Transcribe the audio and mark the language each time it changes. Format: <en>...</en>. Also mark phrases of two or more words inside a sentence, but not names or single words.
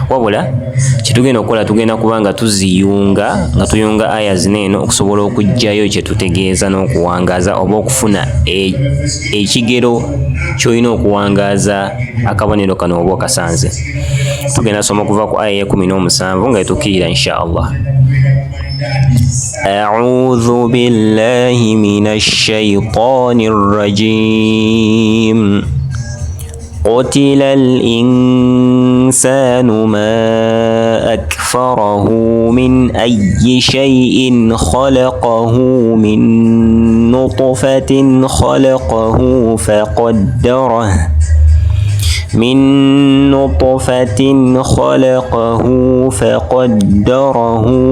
<lg>Wabula kitugenda okukola, tugenda kuba nga tuziyunga, nga tuyunga aya zino eno okusobola okuggyayo kye tutegeeza n'okuwangaza oba okufuna ekigero ky'olina okuwangaza akabonero kano oba okasanze. Tugenda soma kuva ku aya 17 nga etukkirira</lg> <ar>إن شاء الله. أعوذ بالله من الشيطان الرجيم. قتل الإنسان ما أكفره من أي شيء خلقه من نطفة خلقه فقدره من نطفة خلقه فقدره</ar>